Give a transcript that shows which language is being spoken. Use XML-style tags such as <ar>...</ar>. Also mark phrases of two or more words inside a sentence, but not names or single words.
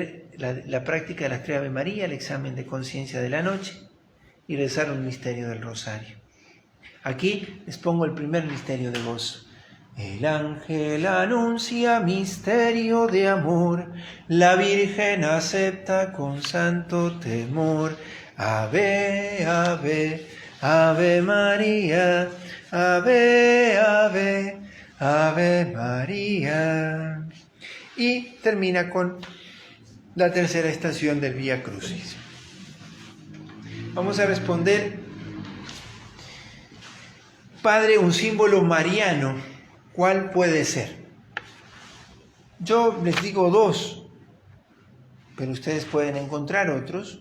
<es>Mantener la práctica de las 3 Ave María, el examen de conciencia de la noche y rezar un misterio del rosario. Aquí les pongo el primer misterio de gozo. El ángel anuncia misterio de amor, la Virgen acepta con santo temor. Ave, ave, ave María, ave, ave, ave María. Y termina con la tercera estación del Vía Crucis. Vamos a responder, Padre, un símbolo mariano, ¿cuál puede ser? Yo les digo 2, pero ustedes pueden encontrar otros.</es>